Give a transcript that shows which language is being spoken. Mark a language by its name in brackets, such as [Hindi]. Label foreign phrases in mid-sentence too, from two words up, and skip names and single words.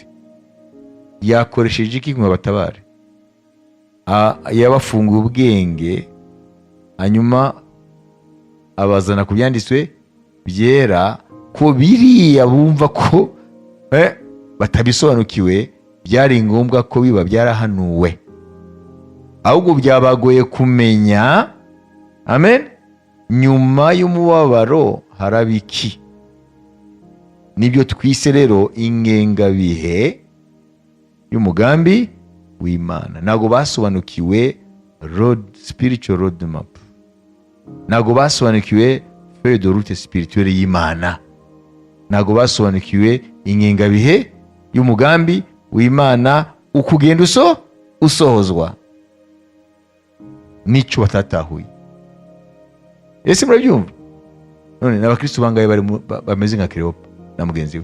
[Kinyarwanda] Yakoresheje iki ngo batabare? Yabafunguye ubwenge, hanyuma abazana ku byanditswe byera, ko biriya bumva ko batabisobanukiwe, byari ngombwa ko biba byarahanuwe, ahubwo byabagoye kumenya, amen, nyuma y'umubabaro haraba iki. Nibyo twise rero ingengabihe y'umugambi w'Imana. Ntabwo basobanukiwe [English] spiritual road map, [Kinyarwanda] ntabwo basobanukiwe [French] feuille de route spirituelle [Kinyarwanda] y'Imana, ntabwo basobanukiwe ingengabihe y'umugambi w'Imana ukugenda usohozwa. Nicyo batatahuye. Ese murabyumva? None n'abakristo bangaye bameze nka Cleopa na mugenzi we?